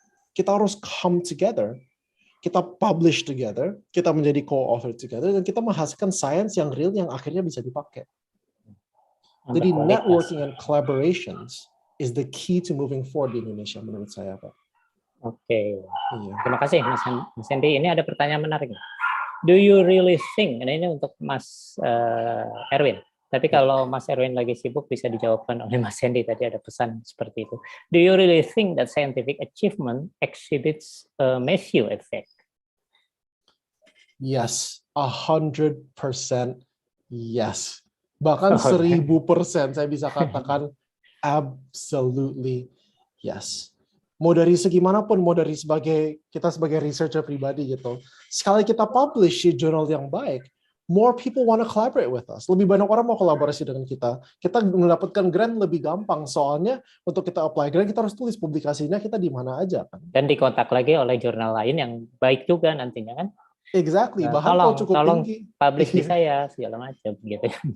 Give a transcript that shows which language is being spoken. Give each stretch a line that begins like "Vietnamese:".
Indonesian: Kita harus come together. Kita publish together, kita menjadi
English: co-author together,
Indonesian: dan kita menghasilkan sains yang real yang akhirnya bisa dipakai.
English: Jadi networking and collaborations is the key to moving forward
Indonesian: di Indonesia menurut saya, Pak. Oke. Iya. Terima kasih Mas Hendy. Ini ada pertanyaan menarik.
English: Do you really think,
Indonesian: ini untuk Mas Erwin, tapi kalau Mas Erwin lagi sibuk bisa dijawabkan oleh Mas Hendy, tadi ada pesan seperti itu.
English: Do you really think that scientific achievement exhibits a Matthew effect? Yes, 100% yes.
Indonesian: Bahkan 1000% saya bisa katakan
English: absolutely yes.
Indonesian: Mau dari segi manapun, mau dari kita sebagai researcher pribadi gitu. Sekali kita publish di jurnal yang baik,
English: more people want to collaborate with us.
Indonesian: Lebih banyak orang mau kolaborasi dengan kita. Kita mendapatkan grant lebih gampang, soalnya untuk kita apply grant kita harus tulis publikasinya kita di mana aja kan. Dan dikontak lagi oleh jurnal lain yang baik juga nantinya kan. Exactly, bahkan kalau cukup tinggi. Publish di saya segala macam gitu.